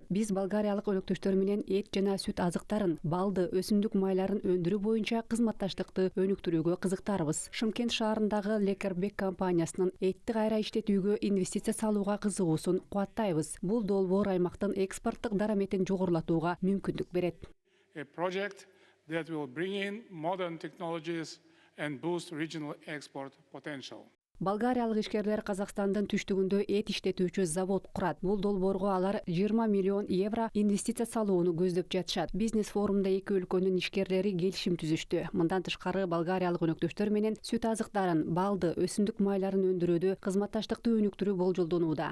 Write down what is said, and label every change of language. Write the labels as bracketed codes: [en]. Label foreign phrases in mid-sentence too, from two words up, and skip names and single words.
[ky] Биз болгариялык өнөктөштөр менен эт жана сүт азыктарын, балды, өсүмдүк майларын өндүрүү боюнча кызматташтыкты өнүктүрүүгө кызыктарбыз. Шымкент шаарындагы Лекербек компаниясынын этти кайра иштетүүгө инвестиция салууга кызыгуусун кубаттайбыз. Бул долбоор аймактын экспорттук дараметин жогорулатууга мүмкүндүк берет. [en] A project that will bring in modern technologies and boost regional export potential. [ky] Болгариялык ишкерлер Казакстандын түштүгүндө эт иштетүүчү завод курат. Бул долбоорго алар 20 миллион евро инвестиция салууну көздөп жатышат. Бизнес форумда эки өлкөнүн ишкерлери келишим түзүштү. Мындан тышкары болгариялык өнөктөштөр менен сүт азыктарын, балды, өсүмдүк майларын өндүрүүдө кызматташтыкты өнүктүрүү болжолдонууда.